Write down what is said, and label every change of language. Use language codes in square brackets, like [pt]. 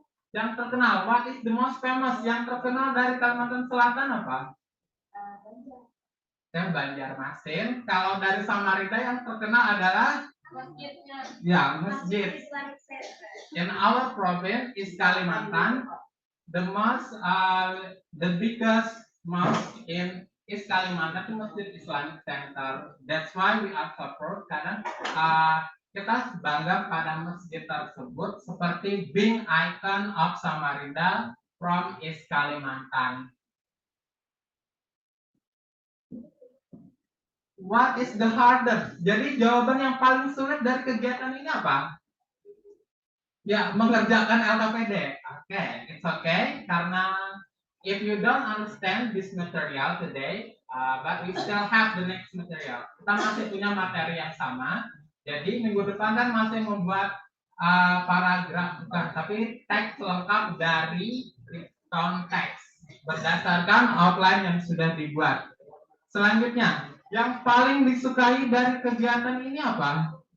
[id] Yang terkenal, [en] what is the most famous? [id] Yang terkenal dari Kalimantan Selatan apa? Banjarmasin. Kalau dari Samarinda yang terkenal adalah Masjidnya. ya, masjid. [en] In our province is Kalimantan. The biggest mosque in East Kalimantan itu Masjid Islamic Center. That's why we are so proud [id] karena kita bangga pada masjid tersebut seperti [en] being icon of Samarinda from East Kalimantan. What is the hardest? [id] Jadi jawaban yang paling sulit dari kegiatan ini apa? Ya, mengerjakan LKPD. Oke, [en] it's okay. Karena if you don't understand this material today, but we still have the next material. [id] Kita masih punya materi yang sama. Jadi minggu depan kan masih membuat paragraf, bukan, tapi teks lengkap dari konteks berdasarkan outline yang sudah dibuat. Selanjutnya, yang paling disukai dari kegiatan ini apa?